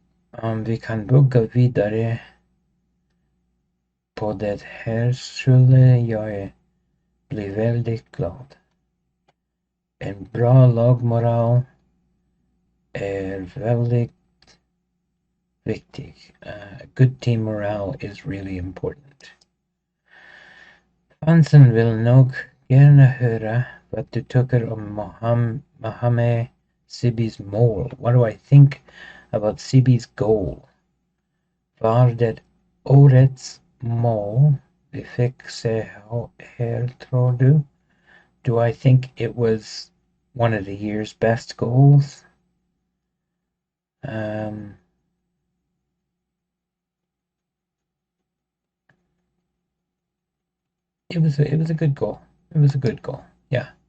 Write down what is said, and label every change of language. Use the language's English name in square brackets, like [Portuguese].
[Swedish] Om vi kan bygga vidare på det här skulle jag bli väldigt glad. En bra lagmoral är väldigt viktig. [English] Good team morale is really important. [Swedish] Fansen vill nog gärna höra vad du tycker om Mohamed Sibi's mål. [English] What do I think about Sibi's goal? [Swedish] Var det årets mål vi fick se här, tror du? [English] Do I think it was one of the year's best goals? It was a good goal. It was a good goal. Yeah.